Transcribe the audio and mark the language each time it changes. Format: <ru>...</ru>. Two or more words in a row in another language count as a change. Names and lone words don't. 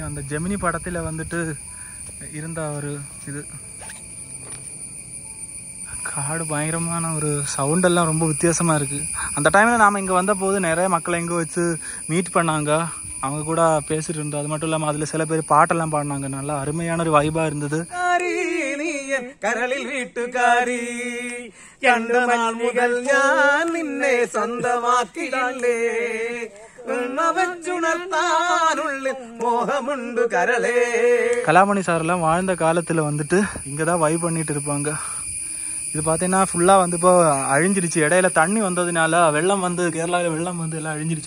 <ta>அந்த ஜெமினி படத்துல வந்துட்டு இருந்த ஒரு இது காடு பயங்கரமான ஒரு சவுண்ட் எல்லாம் ரொம்ப வித்தியாசமா இருக்கு. அந்த டைம்ல நாம இங்க வந்த போது நிறைய மக்களை இங்க வச்சு மீட் பண்ணாங்க, அவங்க கூட பேசிட்டு இருந்தோம். அது மட்டும் இல்லாம அதுல சில பேர் பாட்டெல்லாம் பாடினாங்க. நல்லா அருமையான ஒரு வைபா இருந்தது.</ta> <ml>കരളിൽ വീട്ടുകാരി രണ്ടു നാൾ മുതൽ ഞാൻ നിന്നെ സ്വന്തമാക്കിയില്ലേ മോഹമുണ്ട് കരളേ.</ml> <ta>கலாமணி சார்லாம் வாழ்ந்த காலத்துல வந்துட்டு இங்கதான் வைப் பண்ணிட்டு இருப்பாங்க. இது பாத்தீங்கன்னா ஃபுல்லா வந்து இப்போ அழிஞ்சிருச்சு. இடையில தண்ணி வந்ததுனால வெள்ளம் வந்து கேரளாவில் வெள்ளம் வந்து எல்லாம் அழிஞ்சிருச்சு.</ta>